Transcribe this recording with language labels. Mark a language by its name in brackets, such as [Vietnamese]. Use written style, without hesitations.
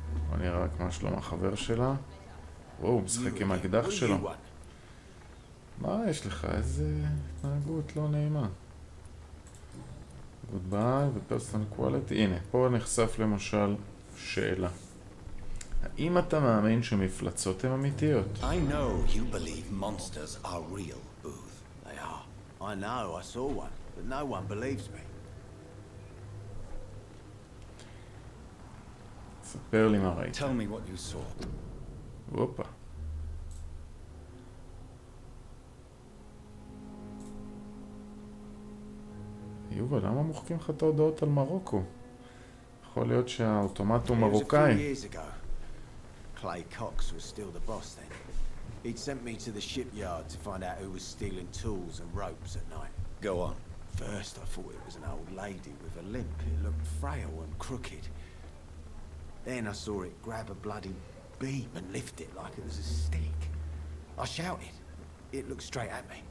[Hebrew] בוא נראה רק מה שלום החבר שלה. וואו, משחק עם האקדח שלו. מה יש לך? איזה התנהגות לא נעימה. [English] גודביי ופרסונל קואליטי. [Hebrew] הנה, פה נחשף למשל שאלה. האם אתה מאמין שמפלצות הן אמיתיות? [English] I know you believe monsters are real, Booth. They are. I know, I saw one, but no one believes me. [Hebrew] ספר לי מה ראית. [English] Tell me what you saw. [Hebrew] הופה. יובל, למה מוחקים לך את ההודעות על מרוקו? יכול להיות שהאוטומט הוא מרוקאי. [English] Clay Cox was still the boss then. He'd sent me to the shipyard to find out who was stealing tools and ropes at night. Go on. First I thought it was an old lady with a limp. It looked frail and crooked. Then I saw it grab a bloody beam and lift it like it was a stick. I shouted. It looked straight at me.